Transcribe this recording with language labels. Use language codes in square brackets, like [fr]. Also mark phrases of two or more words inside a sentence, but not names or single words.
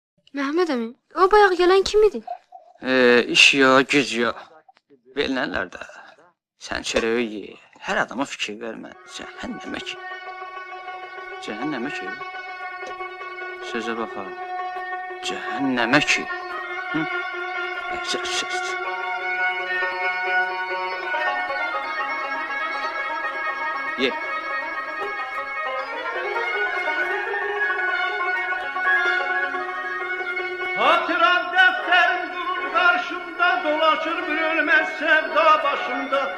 [az] Mehmet əmi, o bayaq gələn kim idi? İş ya, güc ya. Verilənlər də. Sən çörəyi ye. Hər adama fikir vermə. Cəhənnəmə ki. Cəhənnəmə ki. Sözə bax ha. Cəhənnəmə ki. Hı? Söz. Ye. [tr] Hatıram defterim durur karşımda, dolaşır bir ölmez sevda başımda.